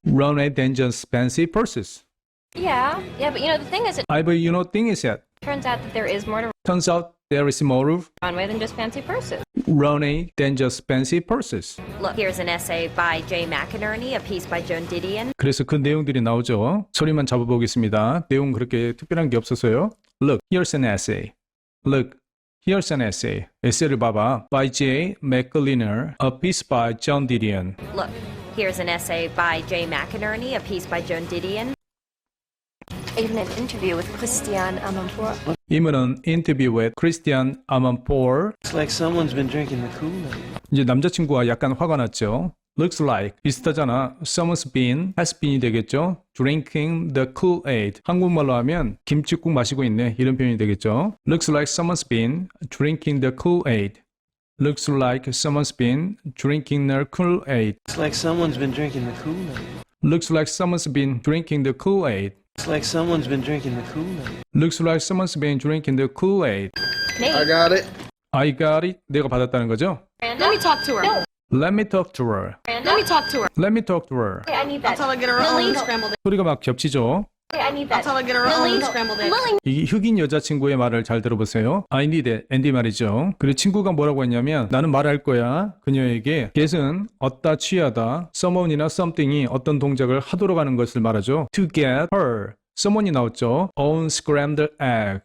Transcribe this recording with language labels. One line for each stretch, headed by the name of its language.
English: runway than just fancy purses. Yeah, but you know, the thing is, it but you know thing is that turns out that there is more to turns out there is more to runway than just fancy purses. runway than just fancy purses. Look, here's an essay by Jay McInerney, a piece by Joan Didion.
Korean: 그래서 그 내용들이 나오죠. 소리만 잡아보겠습니다. 내용 그렇게 특별한 게 없어서요.
English: Look, here's an essay. Look, here's an essay.
Korean: 에세이를 봐봐.
English: By Jay McInerney, a piece by Joan Didion. Look, here's an essay by Jay McInerney, a piece by Joan Didion. Even an interview with Christian Amanpour.
Korean: 이문은
English: interview with Christian Amanpour. It's like someone's been drinking the Kool-Aid.
Korean: 이제 남자친구가 약간 화가 났죠.
English: Looks like
Korean: 비슷하잖아.
English: Someone's been, has been이 되겠죠. Drinking the Kool-Aid.
Korean: 한국말로 하면 김치국 마시고 있네. 이런 표현이 되겠죠.
English: Looks like someone's been drinking the Kool-Aid. Looks like someone's been drinking the Kool-Aid. It's like someone's been drinking the Kool-Aid. Looks like someone's been drinking the Kool-Aid. It's like someone's been drinking the Kool-Aid. Looks like someone's been drinking the Kool-Aid. I got it. I got it.
Korean: 내가 받았다는 거죠.
English: Let me talk to her. No. Let me talk to her. Let me talk to her. Let me talk to her. I need that. Until I get her own scrambled eggs.
Korean: 소리가 막 겹치죠.
English: I need that. Until I get her own scrambled eggs.
Korean: 이 흑인 여자친구의 말을 잘 들어보세요.
English: I need it.
Korean: 앤디 말이죠. 그리고 친구가 뭐라고 했냐면 나는 말할 거야. 그녀에게 get은 얻다 취하다. someone이나 something이 어떤 동작을 하도록 하는 것을 말하죠.
English: To get her. someone이
Korean: 나왔죠.
English: own scrambled egg.